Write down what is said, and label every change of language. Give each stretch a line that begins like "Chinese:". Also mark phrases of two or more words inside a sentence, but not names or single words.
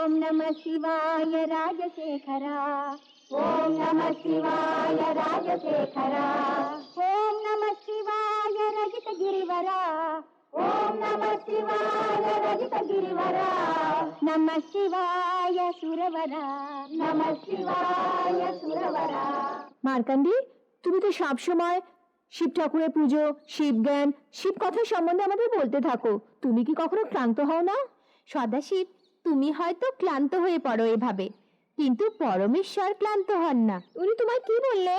Sanskrit: नमः शिवाय राजशेखरा ओम नमः शिवाय राजशेखरा ओम नमः शिवाय रजत गिरिवरा ओम नमः शिवाय रजत गिरिवरा नमः शिवाय सुरवरा नमः शिवाय सुरवरा।
Bangla: মার্কান্ডি, তুমি তো সব সময় শিব ঠাকুরের পুজো, শিব জ্ঞান, শিব কথা সম্বন্ধে আমাদের বলতে থাকো। তুমি কি কখনো ক্লান্ত হও না? সদাশিব, তুমি হয়তো ক্লান্ত হয়ে পড়ো এভাবে, কিন্তু পরমেশ্বর ক্লান্ত হন না। উনি তোমায় কি বললেন?